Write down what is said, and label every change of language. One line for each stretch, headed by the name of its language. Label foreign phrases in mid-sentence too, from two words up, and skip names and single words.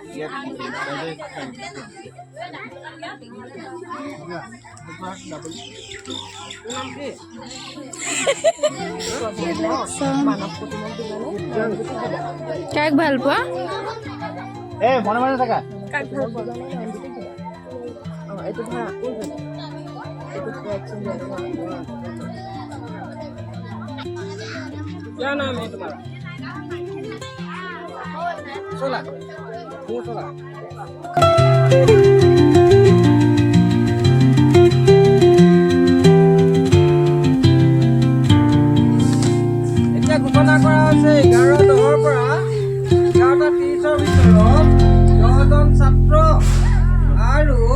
Assamese: কাক ভাল পোৱা মনে মনে থাকা কাক ভাল পোৱা এইটো ধৰা
Hindi: क्या नाम है तुम्हारा सोला वो सोला
Assamese: এতিয়া ঘোষণা কৰা হৈছে 11-10 পৰা 11:30 ভিতৰত 10জন ছাত্ৰ আৰু